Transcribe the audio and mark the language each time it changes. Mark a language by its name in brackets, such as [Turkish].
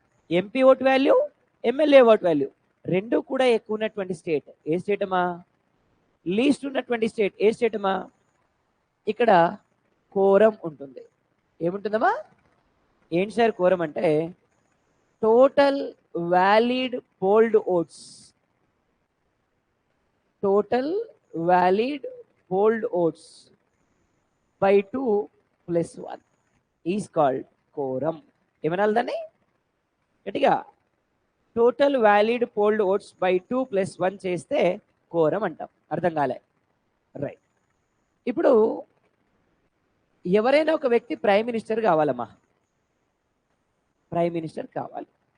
[Telugu] MP vote value, MLA vote value రెండు కూడా ఎక్కువ ఉన్నటువంటి స్టేట్ ఏ స్టేట్ అమ్మా? లీస్ట్ ఉన్నటువంటి స్టేట్ ఏ స్టేట్ అమ్మా? ఇక్కడ కోరం ఉంటుంది. ఏముంటుందమ్మా? ఏంటి సార్ కోరం అంటే total valid fold oats. Total valid fold oats [English] by 2 plus 1 is called quorum. [Telugu] ఏమనాలి దాన్ని గట్టిగా? Total valid fold oats by 2 + 1 చేస్తే కోరం అంటాం. అర్థం కాలే? రైట్. ఇప్పుడు ఎవరైనా ఒక వ్యక్తి ప్రైమ్ మినిస్టర్ కావాలమ్మా. ప్రైమ్ మినిస్టర్ కావాలి.